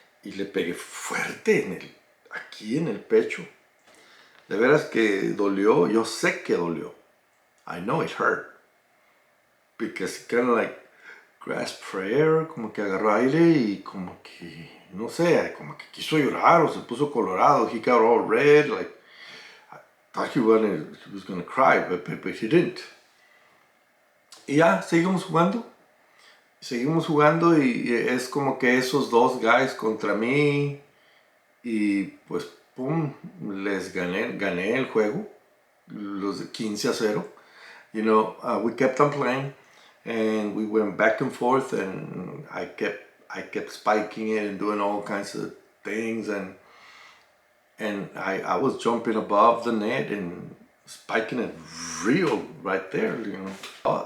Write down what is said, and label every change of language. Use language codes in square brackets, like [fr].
[es] Y le pegué fuerte aquí en el pecho. De veras que dolió, yo sé que dolió. [en] I know it hurt. Because kind of like grasped for air, [es] como que agarró aire y como que, no sé, como que quiso llorar o se puso colorado. [en] He got all red, like, I thought he was gonna cry, but he didn't. [es] Y ya, seguimos jugando y es como que esos dos guys contra mí y pues pum, les gané el juego, los de 15-0. [en] You know, we kept on playing and we went back and forth and I kept spiking it and doing all kinds of things and I was jumping above the net and spiking it real right there, you know.